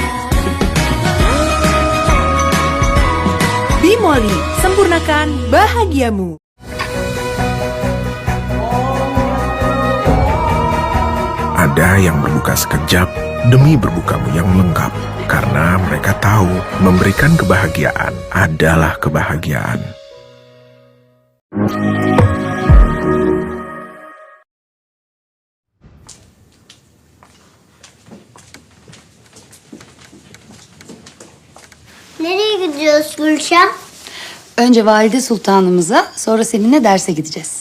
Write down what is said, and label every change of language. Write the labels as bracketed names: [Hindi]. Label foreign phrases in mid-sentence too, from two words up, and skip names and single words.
[Indonesian] Bimoli, sempurnakan bahagiamu. Ada yang berluka sekejap demi berbukamu yang lengkap. Karena mereka tahu memberikan kebahagiaan adalah kebahagiaan. [Turkish] Nereye gidiyoruz Gülşah? Önce valide sultanımıza, sonra seninle derse gideceğiz.